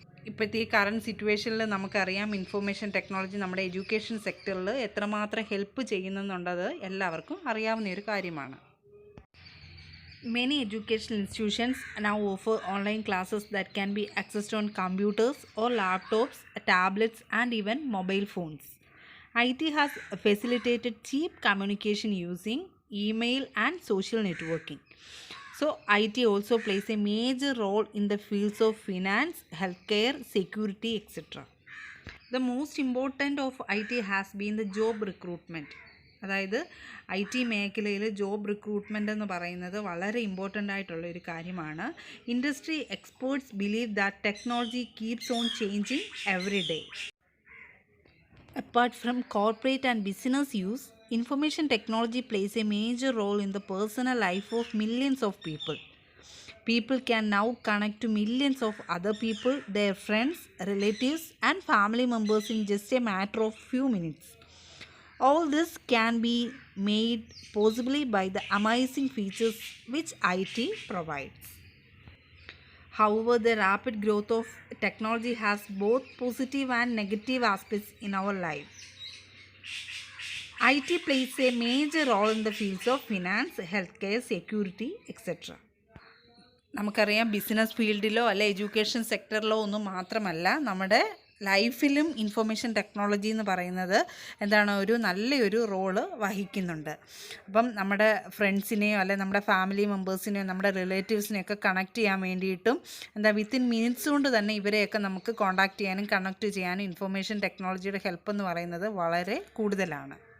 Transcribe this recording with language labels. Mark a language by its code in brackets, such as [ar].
[ml] ഇപ്പോഴത്തെ ഈ കറണ്ട് സിറ്റുവേഷനിൽ നമുക്കറിയാം ഇൻഫോർമേഷൻ ടെക്നോളജി നമ്മുടെ എഡ്യൂക്കേഷൻ സെക്ടറിൽ എത്രമാത്രം ഹെൽപ്പ് ചെയ്യുന്നുള്ളത് എല്ലാവർക്കും അറിയാവുന്ന ഒരു കാര്യമാണ്. [en] Many educational institutions now offer online classes that can be accessed on computers or laptops, tablets and even mobile phones. IT has facilitated cheap communication using email and social networking. So, IT also plays a major role in the fields of finance, healthcare, security, etc. The most important of IT has been the job recruitment. [ml] അതായത് IT മേഖലയിൽ job recruitment എന്ന് പറയുന്നത് വളരെ important ആയിട്ടുള്ള ഒരു കാര്യമാണ്. [en] Industry experts believe that technology keeps on changing every day. Apart from corporate and business use, information technology plays a major role in the personal life of millions of people. People can now connect to millions of other people, their friends, relatives, and family members in just a matter of few minutes. All this can be made possibly by the amazing features which IT provides. However, the rapid growth of technology has both positive and negative aspects in our life. IT plays a major role in the fields of finance, healthcare, security, etc. [ml] നമുക്കറിയാം business ഫീൽഡിലോ അല്ലെ education സെക്ടറിലോ ഒന്നും മാത്രമല്ല നമ്മുടെ ലൈഫിലും information technology എന്ന് പറയുന്നത് എന്താണ് ഒരു നല്ലൊരു റോള് വഹിക്കുന്നുണ്ട്. അപ്പം നമ്മുടെ ഫ്രണ്ട്സിനെയോ അല്ലെ നമ്മുടെ ഫാമിലി മെമ്പേഴ്സിനെയോ നമ്മുടെ റിലേറ്റീവ്സിനെയൊക്കെ കണക്ട് ചെയ്യാൻ വേണ്ടിയിട്ടും [en] within minutes [ml] കൊണ്ട് തന്നെ ഇവരെയൊക്കെ നമുക്ക് കോൺടാക്ട് ചെയ്യാനും കണക്ട് ചെയ്യാനും ഇൻഫോർമേഷൻ ടെക്നോളജിയുടെ ഹെൽപ്പ് എന്ന് പറയുന്നത് വളരെ കൂടുതലാണ്.